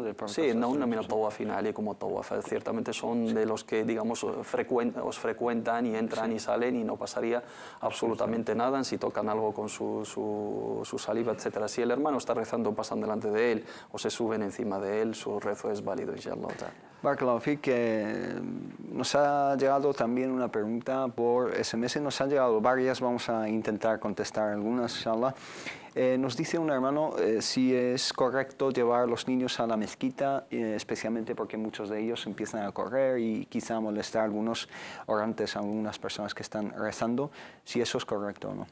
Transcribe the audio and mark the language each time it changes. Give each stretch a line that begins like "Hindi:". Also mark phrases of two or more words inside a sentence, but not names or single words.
Spanish: Sí, no una
Arabic: من طوافين علي
Spanish: como tawaf. Ciertamente son de los que, digamos, os frecuentan y entran y salen y no pasaría absolutamente nada si tocan algo con su saliva, etc. Si el hermano está rezando, pasan delante de él o se suben encima de él, su rezo es válido, inshallah.
Arabic: بارك الله فيك,
Spanish: nos ha llegado también una pregunta por SMS, nos han llegado varias, vamos a intentar contestar algunas, inshallah. Nos dice un hermano si es correcto llevar a los niños a la mezquita, especialmente porque muchos de ellos empiezan a correr y quizá molestar a algunos orantes, a algunas personas que están rezando, si eso es correcto o no.